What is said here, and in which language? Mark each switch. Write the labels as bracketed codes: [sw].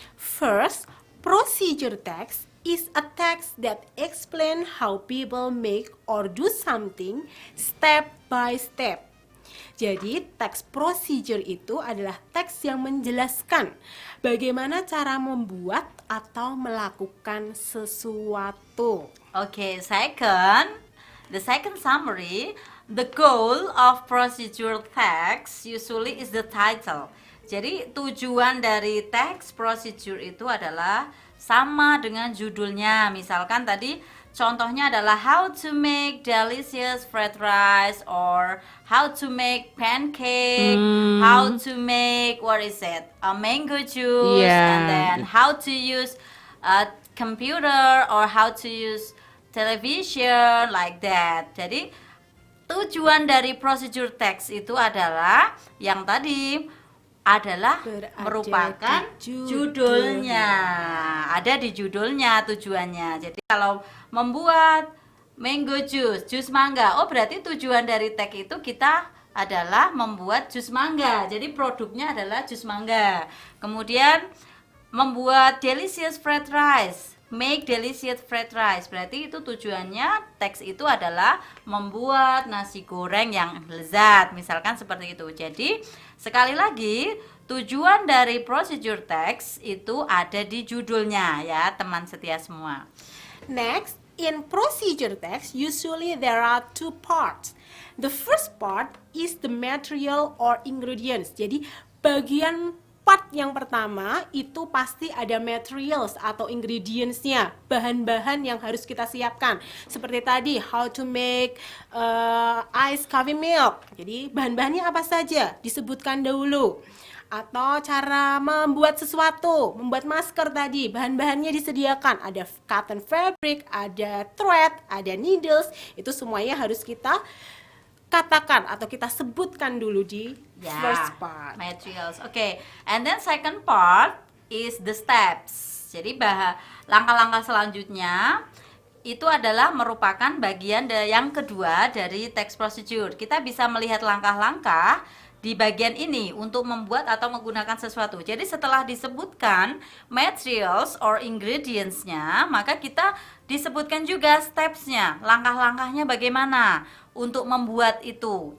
[en] First, procedure text is a text that explain how people make or do something step by step. [id] Jadi, teks procedure itu adalah teks yang menjelaskan bagaimana cara membuat atau melakukan sesuatu. [en] Okay, the second summary, the goal of procedure text usually is the title. [id] Jadi tujuan dari teks procedure itu adalah sama dengan judulnya. Misalkan tadi contohnya adalah [en] how to make delicious fried rice or how to make pancake, how to make a mango juice, Yeah. and then how to use a computer or how to use television like that. [id] Jadi tujuan dari procedure text itu adalah yang tadi adalah Berada merupakan di judulnya. Ada di judulnya tujuannya. Jadi kalau membuat mango juice, jus mangga, oh berarti tujuan dari teks itu kita adalah membuat jus mangga. Jadi produknya adalah jus mangga. Kemudian membuat [en] delicious fried rice, make delicious fried rice. [id] Berarti itu tujuannya teks itu adalah membuat nasi goreng yang lezat. Misalkan seperti itu. Jadi sekali lagi, tujuan dari procedure text itu ada di judulnya ya, teman setia semua. [en] Next, in procedure text, usually there are two parts. The first part is the material or ingredients. [id] Jadi bagian part yang pertama itu pasti ada materials atau ingredients-nya, bahan-bahan yang harus kita siapkan. Seperti tadi, [en] how to make iced coffee milk. [id] Jadi bahan-bahannya apa saja disebutkan dahulu. Atau cara membuat sesuatu, membuat masker tadi, bahan-bahannya disediakan. Ada cotton fabric, ada thread, ada needles. Itu semuanya harus kita katakan atau kita sebutkan dulu di first part. [en] Materials. Okay. And then second part is the steps. [id] Jadi langkah-langkah selanjutnya itu adalah merupakan bagian yang kedua dari text procedure. Kita bisa melihat langkah-langkah di bagian ini untuk membuat atau menggunakan sesuatu. Jadi setelah disebutkan materials or ingredients-nya, maka kita disebutkan juga steps-nya, langkah-langkahnya bagaimana untuk membuat itu.